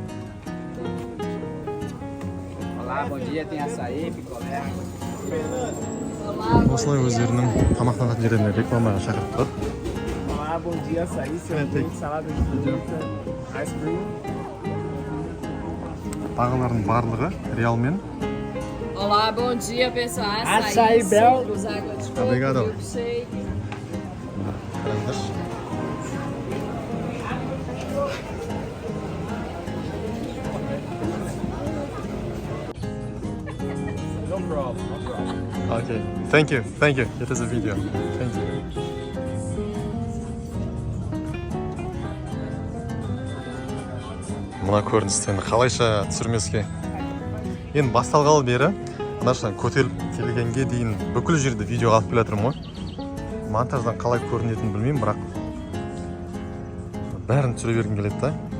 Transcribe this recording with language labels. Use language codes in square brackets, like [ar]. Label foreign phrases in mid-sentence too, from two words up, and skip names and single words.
[pt] Olá, bom dia, tem açaí, picolé. [kk] Осылай өздерінің тамақтанатын жерлеріне рекламаға шақырып тұр. [pt] Olá, bom dia, açaí, sorvete, salada de fruta, [en] ice cream. [kk] Бағалардың барлығы реалмен. [pt] Olá, bom dia, pessoal. Açaí Bel. sucos, água de coco, Obrigado. milkshake. [kk] Қараңыздаршы. [en] No problem, no problem. Okay. Thank you. It is a video. Thank you. [kk] Мына көріністен қалайша түсірмеске. Енді басталғалы бері мынашынан көтеріліп келгенге дейін бүкіл жерде видео алып келе жатырмын ғой. Монтаждан қалай көрінетінін білмеймін, бірақ бәрін түсіре бергім келеді да.